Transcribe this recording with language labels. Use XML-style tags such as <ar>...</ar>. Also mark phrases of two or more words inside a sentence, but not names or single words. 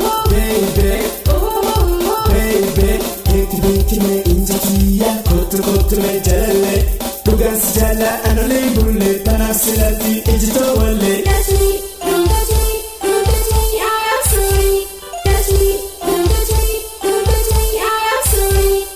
<en>Baby, baby, baby,</en> <om>beekti, beekti, mee inja kiyya, kottu, kottu, mee jalalle. Dhugaan si jaalla, anolee bulle, tanaaf silatti ejjitoo wallee.</om> <en>Touch me, don't touch me, don't touch me, I am sorry. Touch me, don't touch me, don't touch me, I am sorry.</en>